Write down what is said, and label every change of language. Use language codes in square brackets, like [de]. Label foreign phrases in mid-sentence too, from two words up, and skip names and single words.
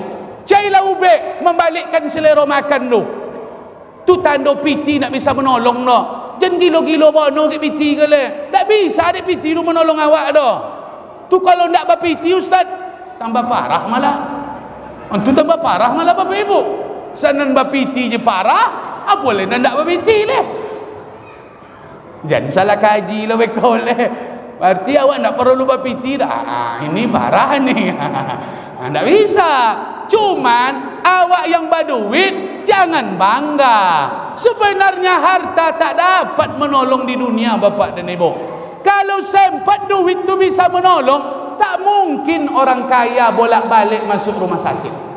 [ms] Cailah ubek membalikkan selera makan tu. Tu tanda piti nak bisa menolong dah. Jangan gila-gila bono ke piti ke le. Tak bisa dek piti tu menolong awak dah. Tu kalau nak berpiti ustaz, tambah parah malah. Antu tambah parah malah bapak ibu. Sanan berpiti je parah, apa boleh nak berpiti le? Jangan salah kaji lah bekau le. Berarti awak nak perlu berpiti dah. Ini parah ni. Tak bisa. Cuman awak yang berduit jangan bangga. Sebenarnya harta tak dapat menolong di dunia bapak dan ibu. Kalau sempat duit tu bisa menolong, tak mungkin orang kaya bolak-balik masuk rumah sakit.